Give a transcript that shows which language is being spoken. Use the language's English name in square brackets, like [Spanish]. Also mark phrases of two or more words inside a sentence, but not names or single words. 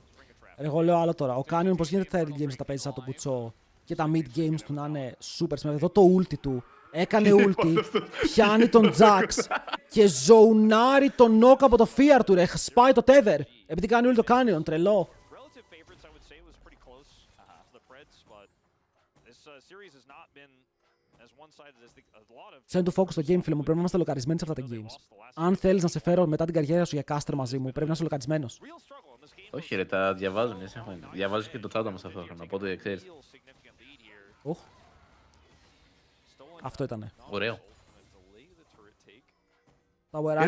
[Greek] Εγώ λέω άλλο τώρα. Ο Canyon πως γίνεται τα [English] early games [Greek] να τα παίζει σαν τον κουτσό και τα [English] mid games [Greek] του να είναι [English] super smart. [Greek] Εδώ το ulti του. Έκανε ulti, πιάνει τον Jax και ζοουνάρει τον knock από το fear του ρε. Σπάει το tether. Επειδή κάνει ulti το Canyon, τρελό. [English] Send to focus [Greek] στο game, φίλε μου. Πρέπει να είμαστε λοκαρισμένοι σε αυτά τα games. Αν θέλεις να σε φέρω μετά την καριέρα σου για caster μαζί μου, πρέπει να είσαι λοκαρισμένος. Όχι, ρε, τα διαβάζουν. Διαβάζω και το chat μας αυτό. Οπότε ξέρεις. Αυτό ήτανε. Ωραίο. Τα wεράκι